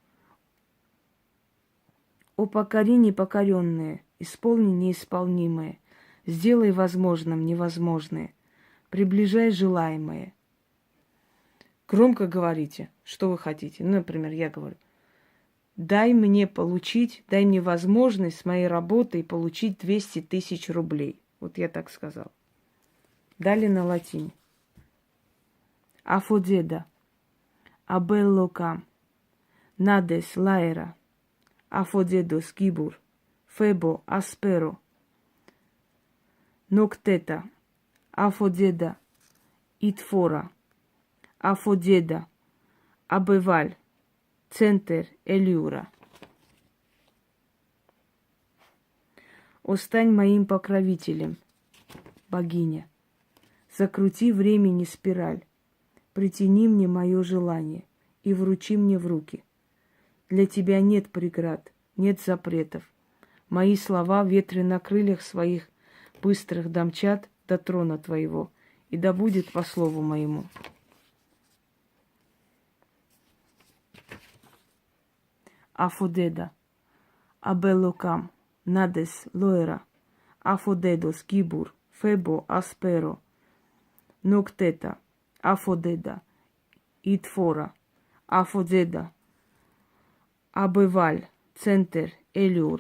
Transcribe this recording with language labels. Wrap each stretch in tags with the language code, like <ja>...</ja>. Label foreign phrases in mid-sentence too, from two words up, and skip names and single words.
<ru>О, покори непокоренное, исполни неисполнимое, сделай возможным невозможное, приближай желаемое. Громко говорите, что вы хотите. Ну, например, я говорю: дай мне возможность с моей работой получить 200 тысяч рублей. Вот я так сказал. Далее на латине. Афодеда, абеллокам, надес лаэра, афодедос гибур, фебо асперо, ноктета, афодеда итфора, афодеда абеваль, центр элюра. О, стань моим покровителем, богиня. Закрути времени спираль, притяни мне мое желание и вручи мне в руки. Для тебя нет преград, нет запретов. Мои слова ветры на крыльях своих быстрых домчат до трона твоего, и да будет по слову моему. Афодеда, абеллокам, надес лоэра, афодедос гибур, фебо асперо, ноктета, афодеда итфора, афодеда абеваль, центр элюра.</ru>